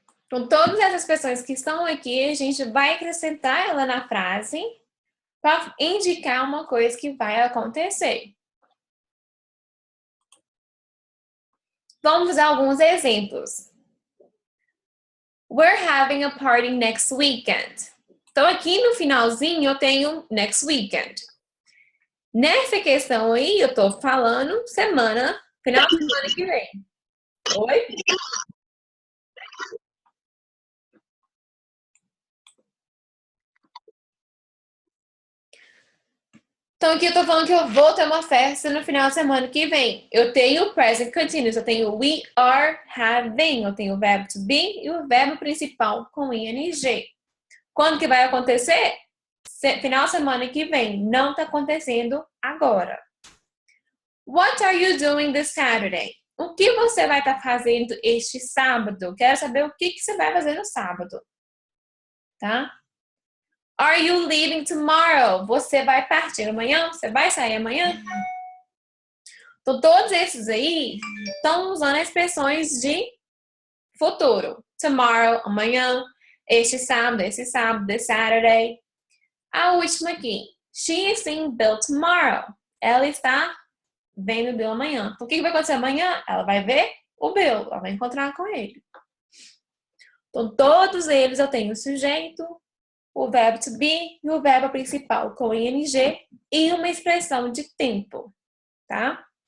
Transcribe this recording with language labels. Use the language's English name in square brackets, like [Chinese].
[Portuguese] Com todas essas pessoas que estão aqui, a gente vai acrescentar ela na frase para indicar uma coisa que vai acontecer. Vamos usar alguns exemplos. [English] We're having a party next weekend. [Portuguese] Então, aqui no finalzinho eu tenho next weekend. Nessa questão aí, eu tô falando final de semana que vem. Oi? Então, aqui eu tô falando que eu vou ter uma festa no final de semana que vem. Eu tenho o present continuous, eu tenho [English] we are having, [Portuguese] eu tenho o verbo to be e o verbo principal com ing. Quando que vai acontecer? Final de semana que vem. Não tá acontecendo agora. [English] What are you doing this Saturday? [Portuguese] O que você vai estar fazendo este sábado? Quero saber o que você vai fazer no sábado. Tá? [English] Are you leaving tomorrow? [Portuguese] Você vai partir amanhã? Você vai sair amanhã? Então, todos esses aí estão usando expressões de futuro. Tomorrow, amanhã. Este sábado, this Saturday. A última aqui. [English] She is seeing Bill tomorrow. [Portuguese] Ela está vendo Bill amanhã. Então, o que vai acontecer amanhã? Ela vai ver o Bill. Ela vai encontrar com ele. Então, todos eles eu tenho o sujeito, o verbo to be e o verbo principal com ing e uma expressão de tempo, tá?